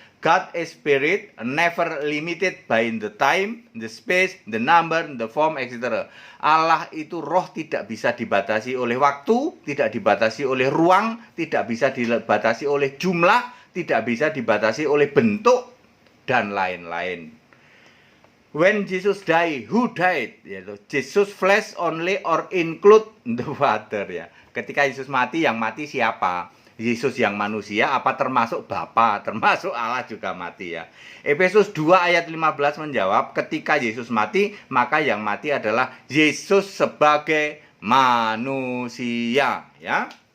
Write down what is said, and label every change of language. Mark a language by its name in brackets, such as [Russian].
[English] God is spirit, never limited by the time, the space, the number, the form, etc. [Indonesian] Allah itu roh, tidak bisa dibatasi oleh waktu, tidak dibatasi oleh ruang, tidak bisa dibatasi oleh jumlah, tidak bisa dibatasi oleh bentuk, dan lain-lain. [English] When Jesus died, who died? Jesus flesh only or include the Father, ya. [Indonesian] Ketika Yesus mati, yang mati siapa? Yesus yang manusia apa termasuk Bapa, termasuk Allah juga mati, ya. Efesus 2 ayat 15 menjawab, ketika Yesus mati, maka yang mati adalah Yesus sebagai manusia, ya.